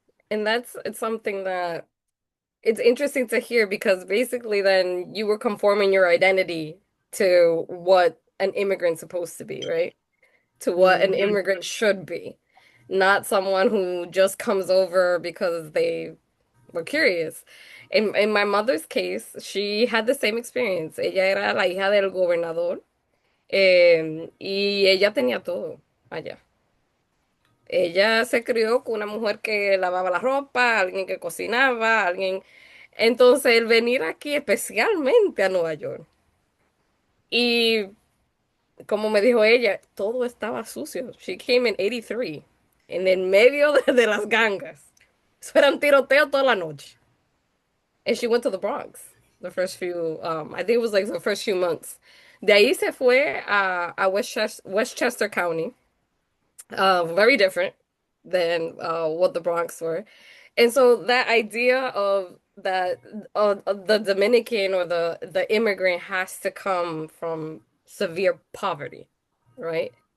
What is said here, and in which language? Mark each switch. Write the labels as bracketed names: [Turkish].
[English] And it's something that it's interesting to hear, because basically then you were conforming your identity to what an immigrant's supposed to be, right? To what an immigrant should be, not someone who just comes over because they were curious. In my mother's case, she had the same experience. [Spanish] Ella era la hija del gobernador, y ella tenía todo allá. Ella se crió con una mujer que lavaba la ropa, alguien que cocinaba, alguien. Entonces, el venir aquí especialmente a Nueva York, y como me dijo ella, todo estaba sucio. [English] She came in 83, [Spanish] en el medio de las gangas. Eso eran tiroteos toda la noche. [English] and she went to the Bronx the first few, I think it was like the first few months. [Spanish] De ahí se fue a [English] Westchester County, very different than what the Bronx were. And so that idea of that the Dominican or the immigrant has to come from severe poverty, right?